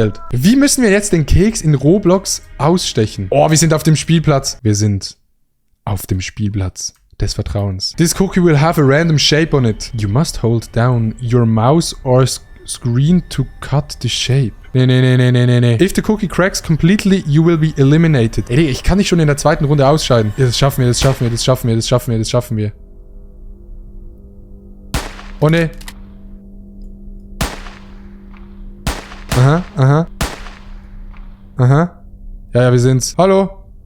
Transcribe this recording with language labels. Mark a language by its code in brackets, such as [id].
[de] Wie müssen wir jetzt den Keks in Roblox ausstechen? Oh, wir sind auf dem Spielplatz. Wir sind auf dem Spielplatz des Vertrauens. [en] This cookie will have a random shape on it. You must hold down your mouse or screen to cut the shape. Nee. If the cookie cracks completely, you will be eliminated. [de] Ey, ich kann nicht schon in der zweiten Runde ausscheiden. Ja, das schaffen wir. Oh, ne. Aha. Ja, wir sind's. Hallo?